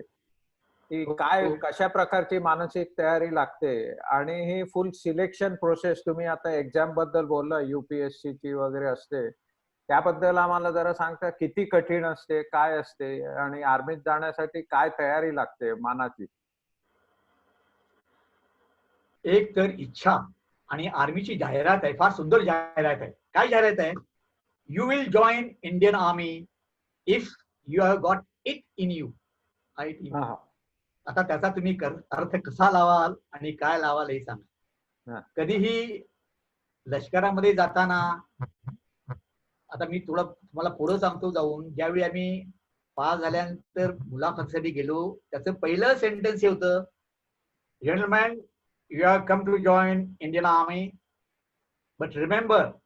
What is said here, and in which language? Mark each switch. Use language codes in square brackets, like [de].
[mr] की काय कशा प्रकारची मानसिक तयारी लागते, आणि ही फुल सिलेक्शन प्रोसेस तुम्ही आता एक्झाम बद्दल बोलला, UPSC ची वगैरे असते, त्याबद्दल आम्हाला जरा सांगता, किती कठीण असते, काय असते, आणि आर्मीत जाण्यासाठी काय तयारी लागते मानाची? एक तर इच्छा, आणि आर्मीची जाहिरात आहे, फार सुंदर जाहिरात आहे. काय जाहिरात आहे? [en] You will join Indian army if you have got it in you. [mr] आता त्याचा तुम्ही अर्थ कसा लावाल आणि काय लावाल हे सांगा. कधीही लष्करामध्ये जाताना, आता मी तुम्हाला पुढं सांगतो जाऊन, ज्यावेळी आम्ही पास झाल्यानंतर मुलाखतीसाठी गेलो, त्याचं पहिलं सेंटेन्स हे होतं, gentleman, [en] you have come to join Indian Army, but remember,